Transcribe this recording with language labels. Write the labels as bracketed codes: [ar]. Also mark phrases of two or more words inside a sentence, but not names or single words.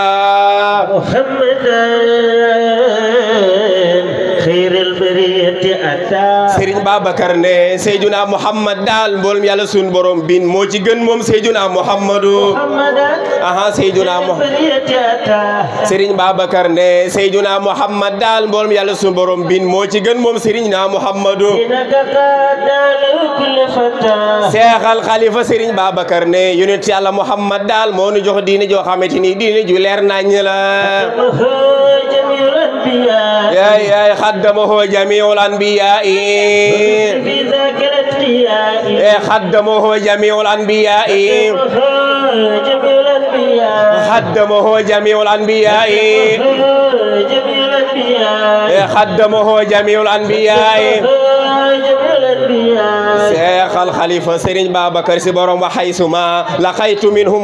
[ar] محمدا خير البرية أتى [wo] Serigne Babacar ne Seydina Muhammad daal mboolem yàlla sun borom bin moo ci gën moom Seydina Muhammadu aha Seydina Muhammad Serigne Babacar ne Seydina Muhammad daal mboolem yàlla sun borom bin moo ci gën moom Seydina Muhammadu Seexal Xalifa Serigne Babacar ne yonent yàlla Muhammad daal moo nu jox diine joo xamante ni diine ju leer nañ la yaay [ar] خدمه جميع الأنبياء خدمه جميع الأنبياء خدمه جميع الأنبياء خدمه جميع الأنبياء شيخ الخليفة سيرين بابكر سي بروم وحيثما لقيت منهم